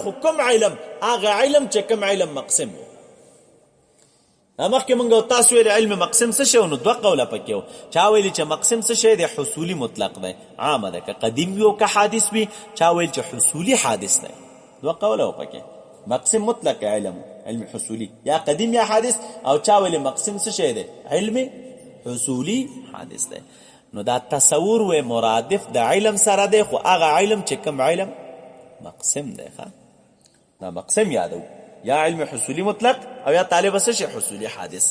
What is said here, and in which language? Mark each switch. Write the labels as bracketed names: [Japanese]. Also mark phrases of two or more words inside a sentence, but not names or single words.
[Pashto] خو کوم علم؟ هغه علم چې کوم علم مقسم وو. مخکې موږ تاسو ویل علم مقسم څه شی؟ نو دوه قوله پکې وو. چا ویل چې مقسم څه شی دی؟ حصولی مطلق دی، عام ده، که قدیم وي او که حادث وي. چا ویل چې حصولی حادث دی. دوه قوله وو پکې. مقسم مطلق علم حصولی یا قدیم یا حادث، او چا ویل مقسم څه شی دی؟ علم حصولی حادث دی. نو دا تصور و مرادف د علم سره دی، خو هغه علم چې کوم علم مقسم دی. دا مقسم یادو، یا علم حصولی مطلق او یا طالب څه شي حصولی حادث.